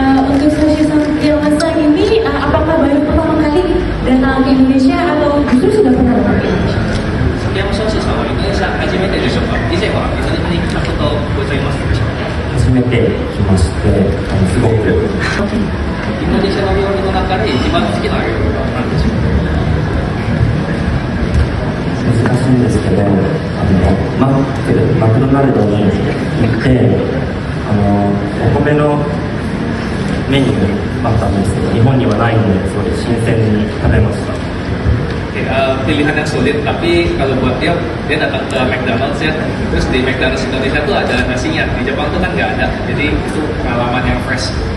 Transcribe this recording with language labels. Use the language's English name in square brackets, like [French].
[Indonesian] Untuk Soshi Sakiyama ini, apakah baru pertama kali datang ke Indonesia atau justru sudah pernah datang ke Indonesia? [Japanese] 崎山彰子さんはインドネシア初めてでしょうか？以前はインドネシアに来たことございますでしょうか？初めて来まして、すごくインドネシアの料理の中で一番好きな料理は何でしょうか？難しいんですけど、マクドナルドに行って、お米のメニューあったんですけど、日本にはないので、すごい新鮮に食べました。 [Indonesian] Pilihan yang sulit, tapi kalau buat dia datang ke McDonald's ya, terus di McDonald's Indonesia tuh ada nasinya, di Jepang tuh kan nggak ada, jadi itu pengalaman yang fresh.